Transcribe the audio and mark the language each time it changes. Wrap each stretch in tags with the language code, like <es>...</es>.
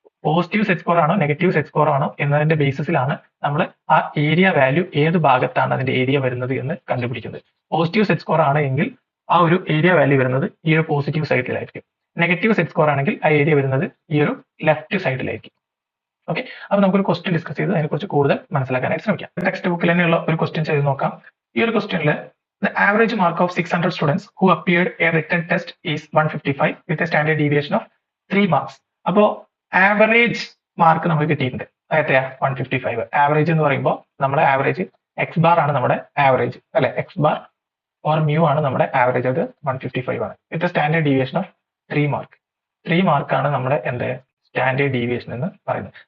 <ml>Positive set score ആണോ negative set score ആണോ എന്നതിന്റെ ബേസിസിലാണ് നമ്മൾ ആ ഏരിയ വാല്യൂ ഏത് ഭാഗത്താണ് അതിന്റെ ഏരിയ വരുന്നത് എന്ന് കണ്ടുപിടിക്കുന്നത്. പോസിറ്റീവ് സെറ്റ് സ്കോർ ആണ് എങ്കിൽ ആ ഒരു ഏരിയ വാല്യൂ വരുന്നത് ഈ ഒരു പോസിറ്റീവ് സൈഡിലായിരിക്കും. നെഗറ്റീവ് സെറ്റ് സ്കോർ ആണെങ്കിൽ ആ ഏരിയ വരുന്നത് ഈ ഒരു ലെഫ്റ്റ് സൈഡിലായിരിക്കും. ഓക്കെ, അപ്പൊ നമുക്കൊരു ക്വസ്റ്റ്യൻ ഡിസ്കസ് ചെയ്ത് അതിനെക്കുറിച്ച് കൂടുതൽ മനസ്സിലാക്കാനായിട്ട് ശ്രമിക്കാം. ടെക്സ്റ്റ് ബുക്കിൽ തന്നെയുള്ള ഒരു ക്വസ്റ്റ്യൻ ചെയ്ത് നോക്കാം. ഈ ഒരു ക്വസ്റ്റ്യനിൽ</ml> <en>the average mark of 600 students who appeared a written test is 155 with a standard deviation of 3 marks.</en> <ml>അപ്പോ ആവറേജ് മാർക്ക് നമുക്ക് കിട്ടിയിട്ടുണ്ട്. എത്രയാ? 155. ആവറേജ് എന്ന് പറയുമ്പോൾ നമ്മുടെ ആവറേജ് എക്സ് ബാർ ആണ് നമ്മുടെ ആവറേജ്, അല്ലെ? എക്സ് ബാർ ഓർ മ്യൂ ആണ് നമ്മുടെ ആവറേജ്. അത് 155 ആണ്.</ml> <en>With standard deviation of 3 mark.</en> <ml>3 മാർക്കാണ് നമ്മുടെ എന്ത് സ്റ്റാൻഡേർഡ് ഡീവിയേഷൻ എന്ന് പറയുന്നത്.</ml>